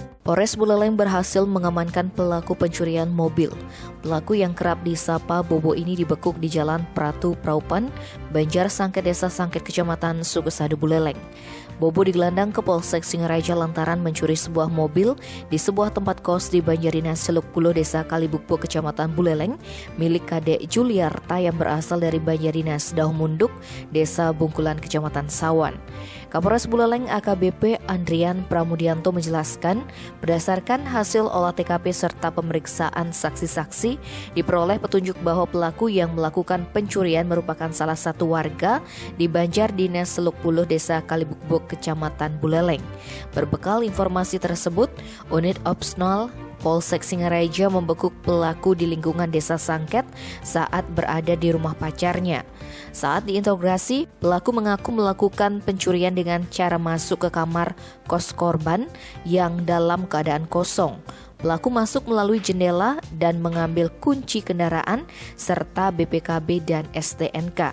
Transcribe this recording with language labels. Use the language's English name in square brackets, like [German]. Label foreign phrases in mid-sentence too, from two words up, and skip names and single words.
[Indonesian] Polres Buleleng berhasil mengamankan pelaku pencurian mobil. Pelaku yang kerap disapa Bobo ini dibekuk di Jalan Pratu Praupan, Banjar Sangket, Desa Sangket, Kecamatan Sukesado, Buleleng. Bobo digelandang ke Polsek Singaraja lantaran mencuri sebuah mobil di sebuah tempat kos di Banjardinas Celuk Pulo, Desa Kalibukpo, Kecamatan Buleleng, milik Kadek Juliarta yang berasal dari Banjardinas Dauhmunduk, Desa Bungkulan, Kecamatan Sawan. Kapolres Buleleng AKBP Andrian Pramudianto menjelaskan, berdasarkan hasil olah TKP serta pemeriksaan saksi-saksi, diperoleh petunjuk bahwa pelaku yang melakukan pencurian merupakan salah satu warga di Banjardinas Celuk Pulo, Desa Kalibukpo, Kecamatan Buleleng. Berbekal informasi tersebut, unit Opsnal Polsek Singaraja membekuk pelaku di lingkungan Desa Sangket saat berada di rumah pacarnya. Saat diinterogasi, pelaku mengaku melakukan pencurian dengan cara masuk ke kamar kos korban yang dalam keadaan kosong. Pelaku masuk melalui jendela dan mengambil kunci kendaraan serta BPKB dan STNK.